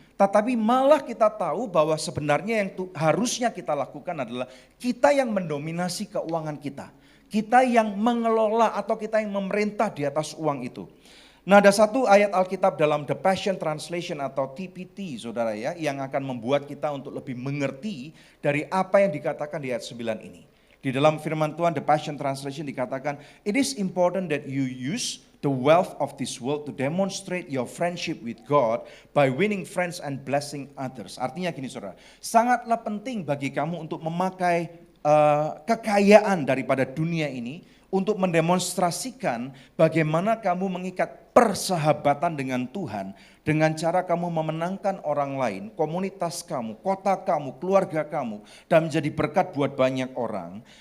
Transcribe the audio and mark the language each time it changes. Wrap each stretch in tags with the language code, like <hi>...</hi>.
<id>Tetapi malah kita tahu bahwa sebenarnya yang harusnya kita lakukan adalah kita yang mendominasi keuangan kita. Kita yang mengelola atau kita yang memerintah di atas uang itu. Nah, ada satu ayat Alkitab dalam The Passion Translation atau TPT, saudara ya, yang akan membuat kita untuk lebih mengerti dari apa yang dikatakan di ayat 9 ini. Di dalam firman Tuhan</id> <en>The Passion Translation</en> <id>dikatakan,</id> <en>"It is important that you use the wealth of this world to demonstrate your friendship with God by winning friends and blessing others."</en> <id>Artinya gini saudara, sangatlah penting bagi kamu untuk memakai kekayaan daripada dunia ini untuk mendemonstrasikan bagaimana kamu mengikat persahabatan dengan Tuhan dengan cara kamu memenangkan orang lain, komunitas kamu, kota kamu, keluarga kamu, dan menjadi berkat buat banyak orang.</id>